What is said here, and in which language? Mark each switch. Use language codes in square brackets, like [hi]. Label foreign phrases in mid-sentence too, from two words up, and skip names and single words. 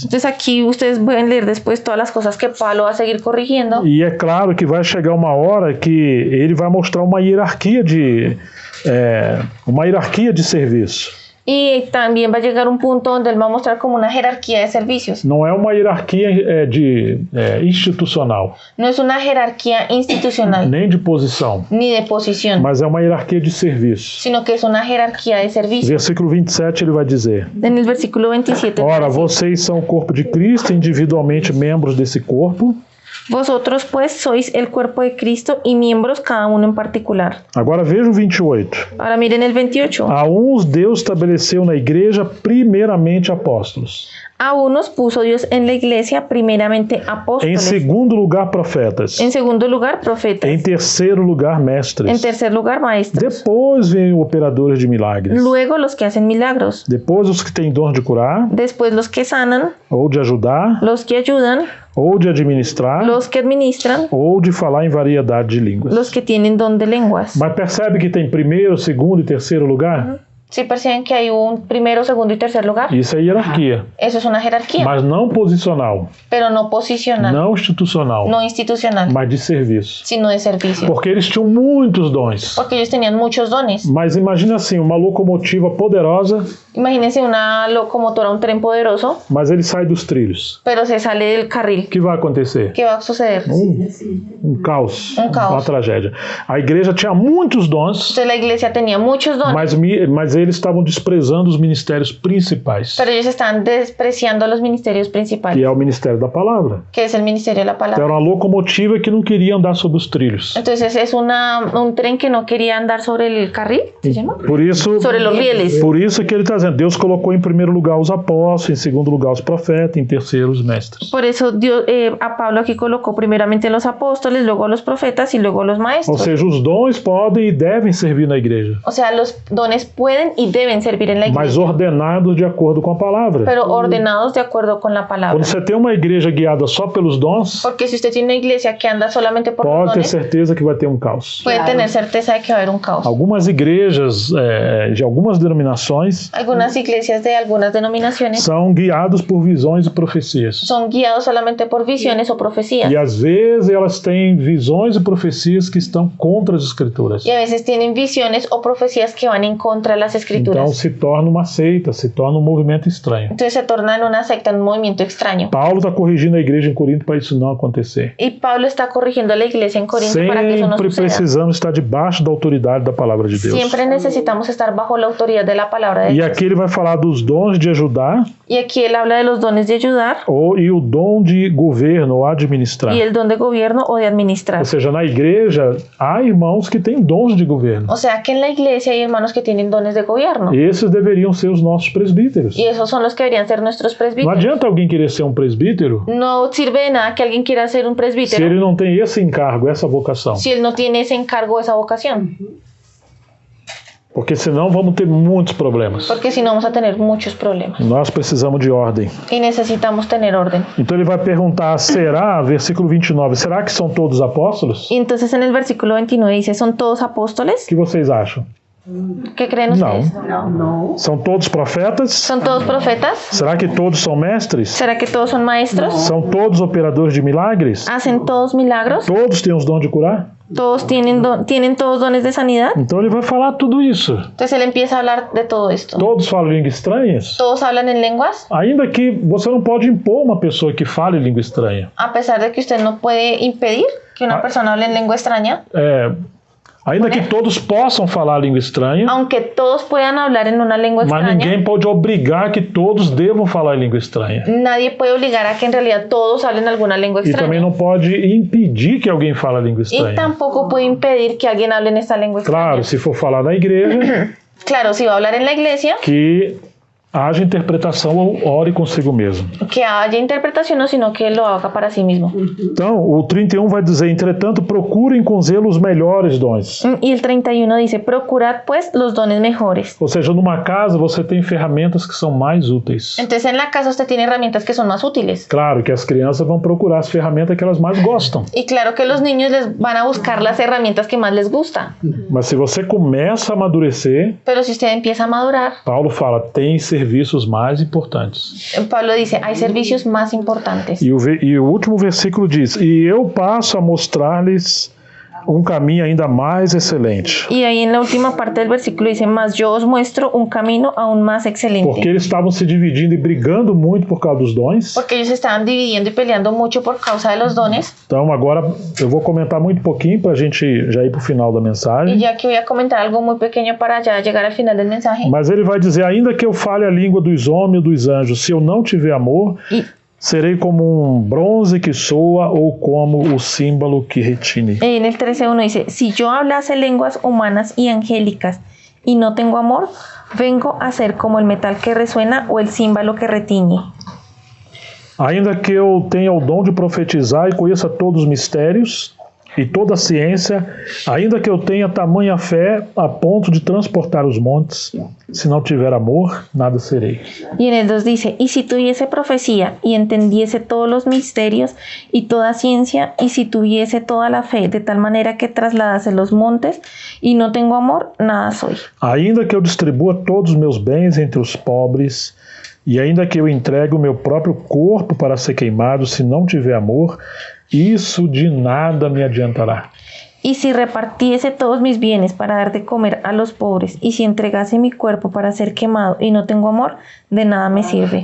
[es] Entonces aquí ustedes pueden leer después todas las cosas que Pablo va a seguir corrigiendo. [pt] E é claro que vai chegar uma hora que ele vai mostrar uma hierarquia de serviço. [es] Y también va a llegar un punto donde él va a mostrar como una jerarquía de servicios. [pt] Não é uma hierarquia institucional, [es] No es una jerarquía institucional [pt] nem de posição, [es] ni de posición, [pt] mas é uma hierarquia de serviço. [es] sino que es una jerarquía de servicio. [pt] Versículo 27 ele vai dizer: [es] En el versículo 27 [pt] ora, [es] dice, [pt] vocês são o corpo de Cristo, individualmente membros desse corpo. [es] vosotros pues sois el cuerpo de Cristo y miembros cada uno en particular. [pt] Agora veja o 28. [es] Ahora miren el 28. [pt] A uns Deus estabeleceu na igreja primeiramente apóstolos. [es] A unos puso Dios en la iglesia primeramente [pt] Em [es] apóstoles, [pt] segundo lugar, profetas. [es] en segundo lugar profetas, [pt] Em terceiro lugar, [es] en [pt] mestres. [es] tercer lugar maestros, [pt] Depois vem operadores de milagres. [es] luego los que hacen milagros, [pt] Depois os que têm dom de curar, [es] después los que sanan, [pt] ou de ajudar, [es] los que ayudan, [pt] ou de administrar, [es] los que administran, [pt] ou de falar em variedade de línguas. [es] los que tienen don de lenguas. [pt] Mas percebe que tem primeiro, segundo e terceiro lugar? [es] ¿Sí perciben que hay un primero, segundo y tercer lugar? [pt] Isso é hierarquia. [es] Eso es una jerarquía, [pt] Mas não posicional, [es] pero no posicional, [pt] não institucional, [es] no institucional, [pt] mas de serviço. [es] sino de servicio. [pt] Porque eles tinham muitos dons. [es] Porque ellos tenían muchos dones. [pt] Mas imagina assim, uma locomotiva poderosa, [es] Imagínense una locomotora, un tren poderoso, [pt] mas ele sai dos trilhos. [es] pero se sale del carril. [pt] O que vai acontecer? [es] ¿Qué va a suceder? [pt] Um caos, [es] Um caos. [pt] uma tragédia. A igreja tinha muitos dons, [es] Entonces la iglesia tenía muchos dones, [pt] mas eles estavam desprezando os ministérios principais, [es] pero ellos estaban despreciando los ministerios [pt] que [es] principales, [pt] é o ministério da palavra. [es] que es el ministerio de la [pt] Então [es] palabra. [pt] era uma locomotiva que não queria andar sobre os trilhos. [es] Entonces es un tren que no quería andar sobre el carril, ¿se llama? [pt] Por isso, [es] Sobre los rieles. [pt] por isso que ele está dizendo, Deus colocou em primeiro lugar os apóstolos, em segundo lugar os profetas, em terceiro os mestres. [es] Por eso Dios, a Pablo aquí colocó primeramente los apóstoles, luego a los profetas y luego a los [pt] Ou [es] maestros. [pt] seja, os dons podem e devem servir na igreja, [es] O sea, los dones pueden y deben servir en la [pt] mas [es] iglesia, [pt] ordenados de acordo com a palavra. [es] pero ordenados de acuerdo con la palabra. [pt] Quando você tem uma igreja guiada só pelos dons, [es] Porque si usted tiene una iglesia que anda solamente por los [pt] pode ter [es] dones, [pt] certeza que vai ter um caos. [es] puede tener certeza de que va a haber un caos. [pt] Algumas igrejas de algumas denominações [es] Algunas iglesias de algunas denominaciones [pt] são guiados por visões e profecias. [es] son guiados solamente por visiones o profecías. [pt] E às vezes elas têm visões e profecias que estão contra as escrituras. [es] Y a veces tienen visiones o profecías que van en contra de las [pt] Então [es] escrituras. [pt] se torna uma seita, se torna um movimento estranho. [es] Entonces se torna en una secta, en un movimiento extraño. [pt] Paulo está corrigindo a igreja em Corinto para isso não acontecer. [es] Y Pablo está corrigiendo a la iglesia en Corinto para que eso no [pt] Sempre [es] suceda. [pt] precisamos estar debaixo da autoridade da palavra de Deus. [es] Siempre necesitamos estar bajo la autoridad de la palabra de [pt] E [es] Dios. [pt] aqui ele vai falar dos dons de ajudar [es] Y aquí él habla de los dones de ayudar [pt] e o dom de governo ou administrar. [es] y el don de gobierno o de administrar. [pt] Ou seja, na igreja há irmãos que têm dons de governo. [es] O sea que en la iglesia hay hermanos que tienen dones de gobierno. [pt] Esses deveriam ser os nossos presbíteros. [es] Y esos son los que deberían ser nuestros [pt] Não [es] presbíteros. [pt] adianta alguém querer ser um presbítero [es] No sirve de nada que alguien quiera ser un [pt] se [es] presbítero [pt] ele não tem esse encargo, essa vocação. [es] si él no tiene ese encargo, esa vocación. [pt] Porque senão vamos ter muitos problemas. [es] Porque si no vamos a tener muchos problemas. [pt] Nós precisamos de ordem. [es] Y necesitamos tener orden. [pt] Então ele vai perguntar, será, versículo 29, será que são todos apóstolos? [es] Y entonces en el versículo 29 dice, ¿son todos apóstoles? [pt] O que vocês acham? [es] ¿Qué creen ustedes? [pt] São todos profetas? [es] ¿Son todos profetas? [pt] Será que todos são mestres? [es] ¿Será que todos son maestros? [pt] São todos operadores de milagres? [es] ¿Hacen todos milagros? [pt] Todos têm os dons de curar? [es] ¿Todos tienen todos dones de sanidad? [pt] Então ele vai falar tudo isso. [es] Entonces él empieza a hablar de todo esto. [pt] Todos falam línguas estranhas? [es] ¿Todos hablan en lenguas? [pt] Ainda que você não pode impor uma pessoa que fale língua estranha. [es] A pesar de que usted no puede impedir que una persona hable en lengua extraña, [pt] Ainda que todos possam falar língua estranha, [es] aunque todos puedan hablar en una lengua [pt] mas [es] extraña, [pt] ninguém pode obrigar que todos devam falar língua estranha. [es] nadie puede obligar a que en realidad todos hablen alguna lengua [pt] E também [es] extraña. [pt] não pode impedir que alguém fale língua [es] Y [pt] estranha. [es] tampoco puede impedir que alguien hable en esta lengua extraña. [pt] Claro, se for falar na igreja, [es] Claro, si va a hablar en la iglesia, [pt] que haja interpretação ou ore consigo mesmo. [es] que haya interpretación o sino que lo haga para sí mismo. [pt] Então, o 31 vai dizer, entretanto, procurem com zelo os melhores dons. [es] Y el 31 dice, procurad pues los dones mejores. [pt] Ou seja, numa casa você tem ferramentas que são mais úteis. [es] Entonces en la casa usted tiene herramientas que son más útiles. [pt] Claro que as crianças vão procurar as ferramentas que elas mais gostam. [es] Y claro que los niños les van a buscar las herramientas que más les gusta. [pt] Mas se você começa a amadurecer, [es] Pero si usted empieza a madurar, [pt] Paulo fala, tem serviços mais importantes. [es] Pablo dice, hay servicios más importantes. [pt] E o último versículo diz, e eu passo a mostrar-lhes caminho ainda mais excelente. [es] Y ahí en la última parte del versículo dice, mas yo os muestro un camino aún más excelente. [pt] Porque eles estavam se dividindo e brigando muito por causa dos dons. [es] Porque ellos estaban dividiendo y peleando mucho por causa de los dones. [pt] Então agora eu vou comentar muito pouquinho para a gente já ir para o final da [es] Y [pt] mensagem. [es] ya que voy a comentar algo muy pequeño para ya llegar al final del mensaje. [pt] Mas ele vai dizer, ainda que eu fale a língua dos homens e dos anjos, se eu não tiver amor, [es] Y [pt] serei como um bronze que soa ou como o símbolo que retine. [es] en el 13:1 dice, si yo hablase lenguas humanas y angélicas y no tengo amor, vengo a ser como el metal que resuena o el címbalo que retiñe. [pt] Ainda que eu tenha o dom de profetizar e conheça todos os mistérios e toda a ciência, ainda que eu tenha tamanha fé a ponto de transportar os montes, se não tiver amor, nada serei. [es] Y en el 2 dice, y si tuviese profecía y entendiese todos los misterios y toda ciencia, y si tuviese toda la fe de tal manera que trasladase los montes y no tengo amor, nada soy. [pt] Ainda que eu distribua todos os meus bens entre os pobres, e ainda que eu entregue o meu próprio corpo para ser queimado, se não tiver amor, isso de nada me adiantará. [es] Y si repartiese todos mis bienes para dar de comer a los pobres, y si entregase mi cuerpo para ser quemado y no tengo amor, de nada me sirve.